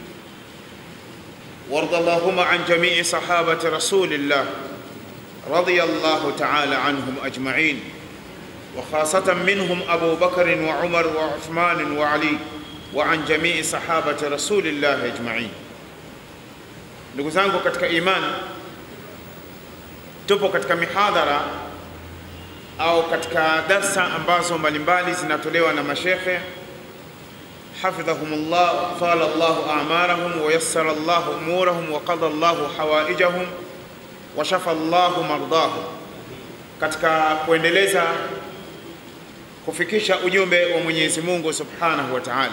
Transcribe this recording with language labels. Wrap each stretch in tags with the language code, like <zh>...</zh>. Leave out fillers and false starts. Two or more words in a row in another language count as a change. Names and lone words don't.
<ar>وارض اللهم عن جميع صحابة رسول الله رضي الله تعالى عنهم أجمعين، وخاصة منهم أبو بكر وعمر وعثمان وعلي، وعن جميع صحابة رسول الله أجمعين.</ar> <sw>Ndugu zangu katika imani, tupo katika mihadhara au katika darsa ambazo mbalimbali zinatolewa na mashekhe hafidhahumullah,</sw> <ar>فلا الله أعمارهم ويسر الله أمورهم وقضى الله حوائجهم وشفى الله مرضاهم,</ar> <sw>katika kuendeleza kufikisha ujumbe wa Mwenyezi Mungu</sw> <ar>سبحانه وتعالى.</ar>